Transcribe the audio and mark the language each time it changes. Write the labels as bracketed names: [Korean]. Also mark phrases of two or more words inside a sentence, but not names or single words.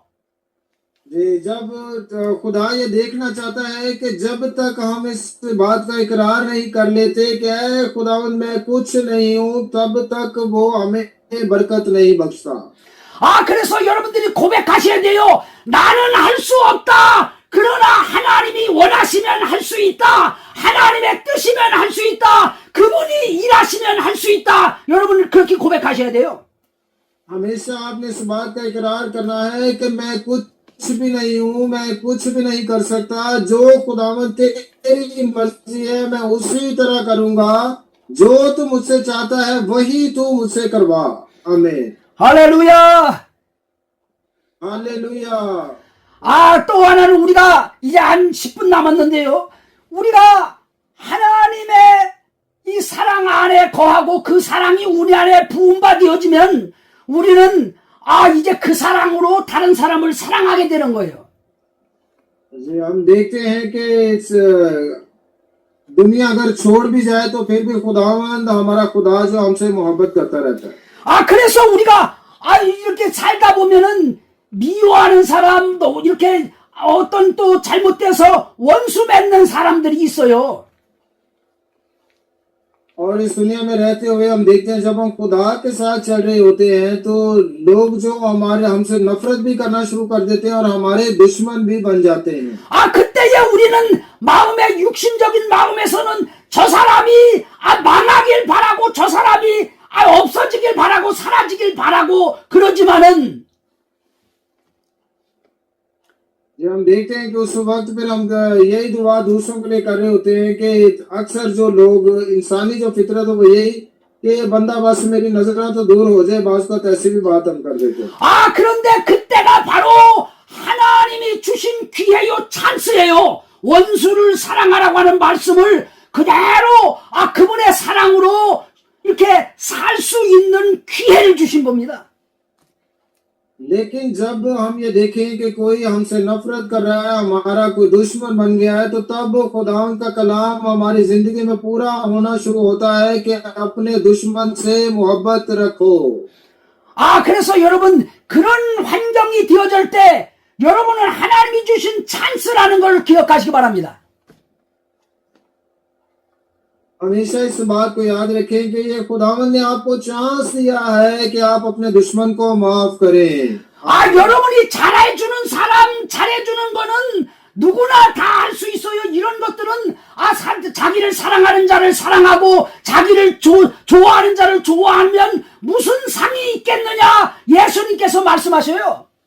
[Urdu] جی، جب خدا یہ دیکھنا چاہتا ہے کہ جب تک ہم اس بات کا اقرار نہیں کر لیتے کہ خداوند میں کچھ نہیں ہوں، تب تک وہ ہمیں برکت نہیں بخشتا. [Korean] 그래서 여러분들이 고백하셔야 돼요. 나는 할 수 없다. 그러나 하나님이 원하시면 할 수 있다. 하나님의 뜻이면 할 수 있다. 그분이 일하시면 할 수 있다. 여러분 그렇게 고백하셔야 돼요. [Urdu] ہمیشہ آپ نے اس بات کا اقرار کرنا ہے کہ میں کچھ بھی نہیں ہوں، میں کچھ بھی نہیں کر سکتا، جو خداوند تیری مرضی ہے میں اسی طرح کروں گا، جو تو مجھ سے چاہتا ہے وہی تو مجھ سے کروا. आमीन, [Korean] 할렐루야. [Urdu] हालेलुया। [Korean] 또 하나는 우리가 이제 한 10분 남았는데요. 우리가 하나님의 이 사랑 안에 거하고 그 사랑이 우리 안에 부음받아지면 우리는 이제 그 사랑으로 다른 사람을 사랑하게 되는 거예요. [Urdu] جی، ہم دیکھتے ہیں کہ اس دنیا اگر چھوڑ بھی جائے تو پھر بھی خداوند ہمارا خدا جو ہم سے محبت کرتا رہتا ہے. [Korean] 그래서 우리가 이렇게 살다 보면은 미워하는 사람도 이렇게 어떤 또 잘못돼서 원수 맺는 사람들이 있어요. [Urdu] اور اس دنیا میں رہتے ہوئے ہم دیکھتے ہیں جب ہم خدا کے ساتھ چل رہے ہوتے ہیں تو لوگ جو ہمارے ہم سے نفرت بھی کرنا شروع کر دیتے ہیں اور ہمارے دشمن بھی بن جاتے ہیں. [Korean] 그때에 우리는 마음의 육신적인 마음에서는 저 사람이 망하길 바라고 저 사람이 없어지길 바라고 사라지길 바라고 그러지만은 [Urdu] جب ہم دیکھتے ہیں کہ اس وقت پھر ہم یہی دعا دوسروں کے لیے کر رہے ہوتے ہیں کہ اکثر جو لوگ انسانی جو فطرت ہے وہ یہی کہ یہ بندہ بس میری نظروں تو دور ہو جائے، باز کا ایسی بھی بات ہم کر دیتے ہیں. [Korean] 아, 그런데 그때가 바로 하나님이 주신 기회요, 찬스예요. 원수를 사랑하라고 하는 말씀을 그대로 그분의 사랑으로 이렇게 살 수 있는 기회를 주신 겁니다. [Urdu] لیکن جب ہم یہ دیکھیں کہ کوئی ہم سے نفرت کر رہا ہے، ہمارا کوئی دشمن بن گیا ہے، تو تب خداون کا کلام ہماری زندگی میں پورا ہونا شروع ہوتا ہے کہ اپنے دشمن سے محبت رکھو. [Korean] 그래서 여러분, 그런 환경이 되어질 때 여러분은 하나님이 주신 찬스라는 걸 기억하시기 바랍니다. [Urdu] ہمیشہ اس بات کو یاد رکھیں کہ یہ خداون نے آپ کو چانس دیا ہے کہ آپ اپنے دشمن کو معاف کریں. [Korean] 여러분이 잘해주는 사람, 잘해주는 거는 누구나 다 할 수 있어요. 이런 것들은 자기를 사랑하는 자를 사랑하고 자기를 좋아하는 자를 좋아하면 무슨 상이 있겠느냐, 예수님께서 말씀하셔요.